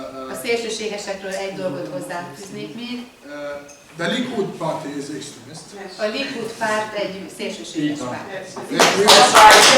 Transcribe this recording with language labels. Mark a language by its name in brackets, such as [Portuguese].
[Hungarian] A szélsőségesekről egy dolgot hozzáfűznék még. [English] The Likud party is extremist. [Hungarian] A Likud párt egy szélsőséges párt.